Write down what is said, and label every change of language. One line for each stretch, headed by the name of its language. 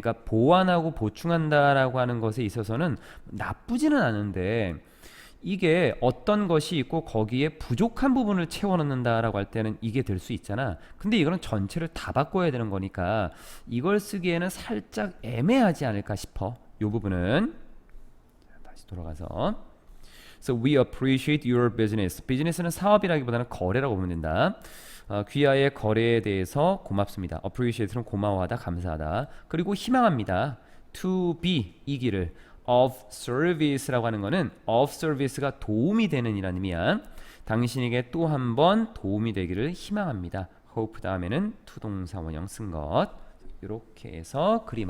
Korean: 그러니까 보완하고 보충한다라고 하는 것에 있어서는 나쁘지는 않은데 이게 어떤 것이 있고 거기에 부족한 부분을 채워넣는다라고 할 때는 이게 될 수 있잖아. 근데 이거는 전체를 다 바꿔야 되는 거니까 이걸 쓰기에는 살짝 애매하지 않을까 싶어. 이 부분은 다시 돌아가서
English: So we appreciate your business.
Korean: 비즈니스는 사업이라기보다는 거래라고 보면 된다. 귀하의 거래에 대해서 고맙습니다. appreciate는 고마워하다, 감사하다. 그리고 희망합니다. to be 이 길을
English: of service
Korean: 라고 하는 거는 of service가 도움이 되는 이라는 의미야. 당신에게 또 한 번 도움이 되기를 희망합니다. hope 다음에는 to 동사 원형 쓴 것. 이렇게 해서 그림